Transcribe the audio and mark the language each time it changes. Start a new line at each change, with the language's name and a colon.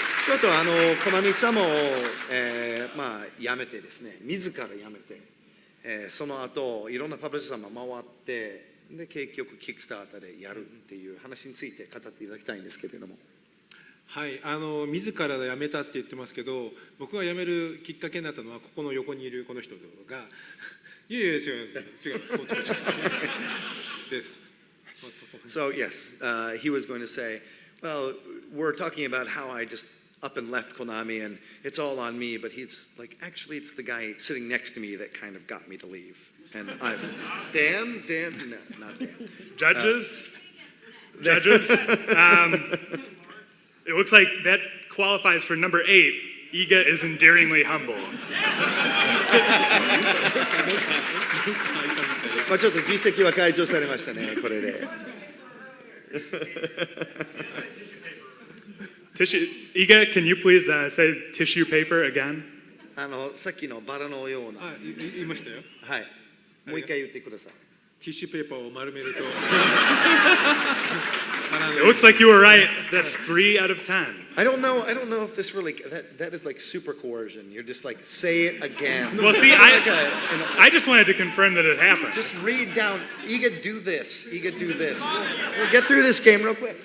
Japanese: ちょっとコナミさんも、辞めてですね、自ら辞めて、その後いろんなパブリッシャーさんも回って、で結局キックスターターでやるっていう話について語っていただきたいんですけれども。はい、自ら辞めたって言ってますけど、僕が辞めるきっかけになったのはここの横にいるこの人が、いやいや違います違いますです。
English: So yes, he was going to say, well, we're talking about how I just up and left Konami and it's all on me, but he's like, actually it's the guy sitting next to me that kind of got me to leave. And I'm, Dan, no, not Dan. Judges? It looks like that qualifies for number 8. Iga is endearingly humble.
Japanese: ちょっと実績は解消されましたね、これで。
English: Tissue, Iga, can you please say tissue paper again?
Japanese: さっきのバラのような。言いましたよ。はい。もう一回言ってください。ティッシュペーパーを丸めると。
English: It looks like you were right. That's 3 out of 10. I don't know if this really, that is like super coercion. You're just like, say it again. Well, see, I just wanted to confirm that it happened. Just read down, Iga, do this. Iga, do this. We'll get through this game real quick.